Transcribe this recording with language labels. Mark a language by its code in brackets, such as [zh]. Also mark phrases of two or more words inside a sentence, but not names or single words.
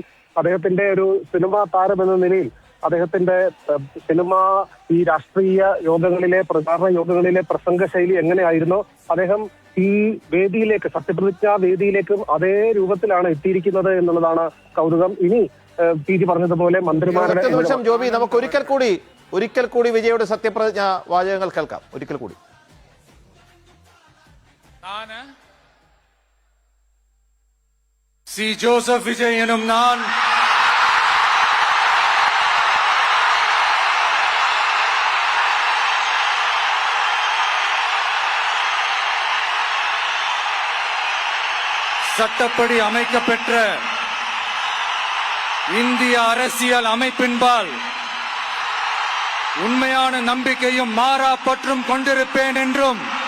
[ml] അദ്ദേഹത്തിന്റെ ഒരു സിനിമാ താരം എന്ന നിലയിൽ അദ്ദേഹത്തിന്റെ സിനിമ ഈ രാഷ്ട്രീയ യോഗങ്ങളിലെ പ്രചാരണ യോഗങ്ങളിലെ പ്രസംഗ ശൈലി എങ്ങനെയായിരുന്നോ അദ്ദേഹം ഈ വേദിയിലേക്ക് സത്യപ്രതിജ്ഞാ വേദിയിലേക്കും അതേ രൂപത്തിലാണ് എത്തിയിരിക്കുന്നത് എന്നുള്ളതാണ് കൗതുകം. ഇനി പി ജി പറഞ്ഞതുപോലെ മന്ത്രിമാരുടെ നിമിഷം ജോബി, നമുക്ക് ഒരിക്കൽ കൂടി വിജയുടെ സത്യപ്രതിജ്ഞാ വാചകങ്ങൾ കേൾക്കാം. ഒരിക്കൽ കൂടി. சி. [ta] ஜோசப் விஜய் எனும் நான் சட்டப்படி அமைக்கப்பெற்ற இந்திய அரசியல் அமைப்பின்பால் உண்மையான நம்பிக்கையும் மாறா பற்றும் கொண்டிருப்பேன் என்றும்